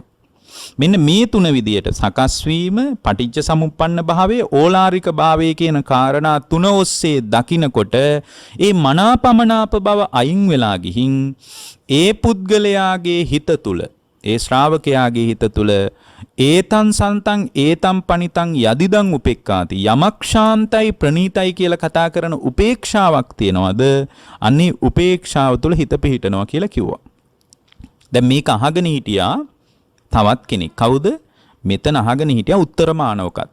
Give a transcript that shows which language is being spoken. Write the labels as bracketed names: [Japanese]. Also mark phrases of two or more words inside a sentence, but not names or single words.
[Sinhala] මෙන්න මේ තුන විදියට සකස් වීම, පටිච්ච සමුප්පන්න භාවය, ඕලාරික භාවය කියන කාරණා තුන ඔස්සේ දකිනකොට ඒ මනාපමනාප බව අයින් වෙලා ගිහින් ඒ පුද්ගලයාගේ හිත තුල, ඒ ශ්‍රාවකයාගේ හිත තුල [Pali] ඒතං සන්තං ඒතං පනිතං යදිදං උපෙක්ඛාති [Sinhala] යමක් ශාන්තයි ප්‍රණීතයි කියලා කතා කරන උපේක්ෂාවක් තියනවාද? අන්නේ උපේක්ෂාව තුල හිත පිහිටනවා කියලා කිව්වා. දැන් මේක අහගෙන හිටියා තවත් කෙනෙක්. කවුද? මෙතන අහගෙන හිටියා උත්තර මානවකත්.